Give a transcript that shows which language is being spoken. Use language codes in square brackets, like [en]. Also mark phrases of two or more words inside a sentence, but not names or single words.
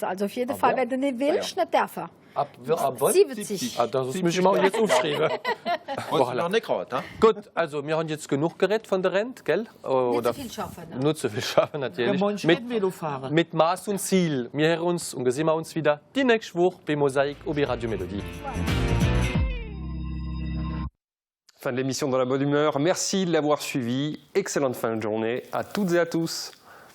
[de] Also auf jeden Fall, wenn du nicht willst, nicht darf er. Ab 70. Das müssen wir mal jetzt aufschreiben. Noch nicht gerade, ne? Gut, also wir haben jetzt genug geredet von der Rente, gell? Oder nicht so viel schaffen. Ne? Nicht so viel schaffen, natürlich. Velofahren. Mit Maß und Ziel. Wir hören uns und sehen wir uns wieder die nächste Woche bei Mosaïque ou bei Radio Mélodie. [fr] Fin de l'émission dans la bonne humeur. Merci de l'avoir suivi. Excellente fin de journée à toutes et à tous.